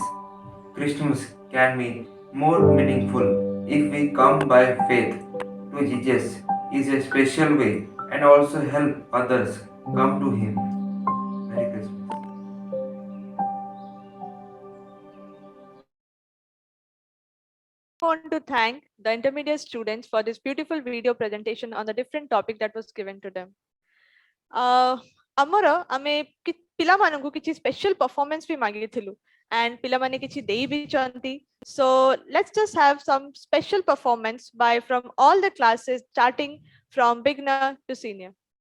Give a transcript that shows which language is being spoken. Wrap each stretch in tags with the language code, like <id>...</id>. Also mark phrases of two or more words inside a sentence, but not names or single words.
<en>Christmas can be more meaningful if we come by faith to Jesus is a special way and also help others come to Him. Merry Christmas. I want to thank the intermediate students for this beautiful video presentation on the different topic that was given to them.</en> <or>ଆମର ଆମେ ପିଲାମାନଙ୍କୁ କିଛି</or> <en>special performance</en> <or>ବି ମାଗିଥିଲୁ and ପିଲାମାନେ କିଛି ଦେଇ ବି ଛନ୍ତି.</or> <en>So let's just have some special performance by from all the classes starting from beginner to senior.</en>